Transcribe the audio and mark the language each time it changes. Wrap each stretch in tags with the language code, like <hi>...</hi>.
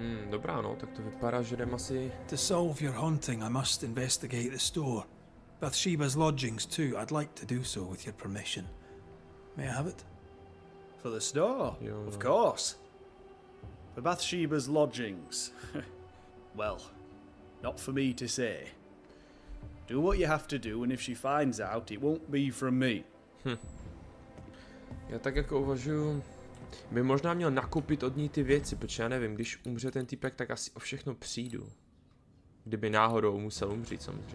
<cs>Dobrá, no, tak to vypadá, že jdem asi...</cs> <en>To solve your haunting, I must investigate the store. Bathsheba's lodgings, too. I'd like to do so with your permission. May I have it? For the store? Yeah. Of course. For Bathsheba's lodgings. Well, not for me to say. Do what you have to do, and if she finds out, it won't be from me.</en> <cs>Já tak jako uvažuju, by možná měl nakoupit od ní ty věci, protože já nevím, když umře ten týpek, tak asi o všechno přijdu. Kdyby náhodou musel umřít, samozřejmě.</cs>